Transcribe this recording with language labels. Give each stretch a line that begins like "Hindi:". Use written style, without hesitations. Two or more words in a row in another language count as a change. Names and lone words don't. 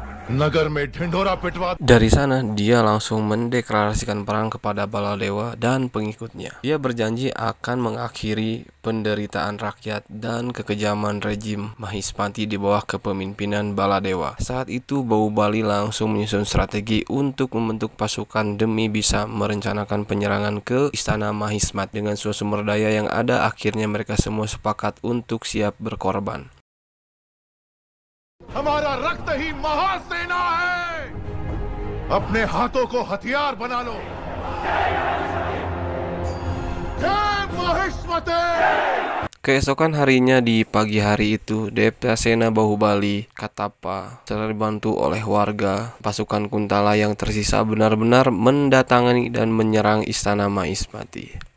Hindi: नगर में ढिंढोरा पिटवा।
Indonesian: Dari sana, dia langsung mendeklarasikan perang kepada Baladewa dan pengikutnya. Dia berjanji akan mengakhiri penderitaan rakyat dan kekejaman rejim Mahispati di bawah kepemimpinan Baladewa. Saat itu, Bahubali langsung menyusun strategi untuk membentuk pasukan demi bisa merencanakan penyerangan ke istana Mahismat. Dengan semua sumber daya yang ada, akhirnya mereka semua sepakat untuk siap berkorban.
Hindi: हमारा रक्त ही महासेना है। अपने हाथों को हथियार बना लो। जय महिष्मते।
Indonesian: Keesokan harinya di pagi hari itu, Devasena Bahubali Katapa setelah dibantu oleh warga, pasukan Kuntala yang tersisa benar-benar mendatangi dan menyerang istana Mahispati.